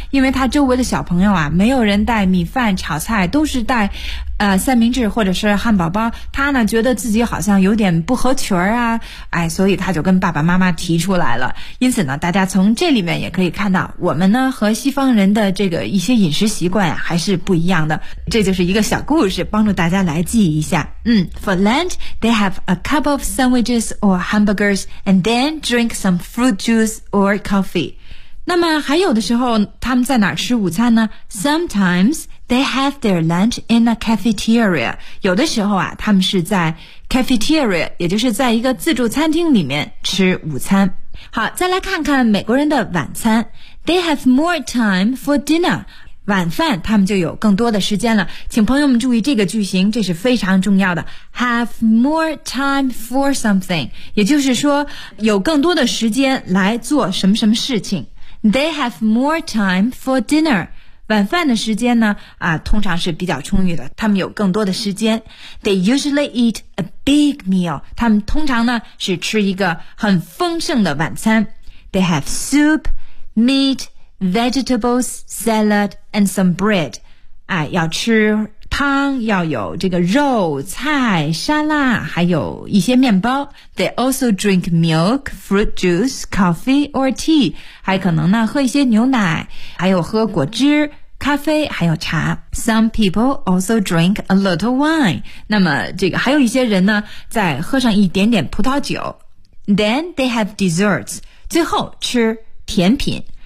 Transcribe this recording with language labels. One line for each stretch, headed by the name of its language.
Chinese: 因为他周围的小朋友啊没有人带米饭炒菜，都是带三明治或者是汉堡包，他呢觉得自己好像有点不合群啊，哎，所以他就跟爸爸妈妈提出来了。因此呢，大家从这里面也可以看到，我们呢和西方人的这个一些饮食习惯还是不一样的。这就是一个小故事，帮助大家来记一下。
English: For lunch, they have a couple of sandwiches or hamburgers, and then drink some fruit juice or coffee.
Chinese: 那么还有的时候，他们在哪儿吃午餐呢？
English: Sometimes. They have their lunch in a cafeteria.
Chinese: 有的时候啊，他们是在 cafeteria， 也就是在一个自助餐厅里面吃午餐。好，再来看看美国人的晚餐。
English: They have more time for dinner.
Chinese: 晚饭他们就有更多的时间了。请朋友们注意这个句型，这是非常重要的。
English: Have more time for something，
Chinese: 也就是说有更多的时间来做什么什么事情。
English: They have more time for dinner.
Chinese: 晚饭的时间呢通常是比较充裕的，他们有更多的时间。
English: They usually eat a big meal.
Chinese: 他们通常呢是吃一个很丰盛的晚餐。
English: They have soup, meat, vegetables, salad, and some bread.
Chinese: 要吃汤，要有这个肉、菜、沙拉，还有一些面包。
English: They also drink milk, fruit juice, coffee, or tea.
Chinese: 还可能呢，喝一些牛奶，还有喝果汁、咖啡，还有茶。
English: Some people also drink a little wine.
Chinese: 那么这个还有一些人呢，再喝上一点点葡萄酒。
English: Then they have desserts.
Chinese: 最后吃甜品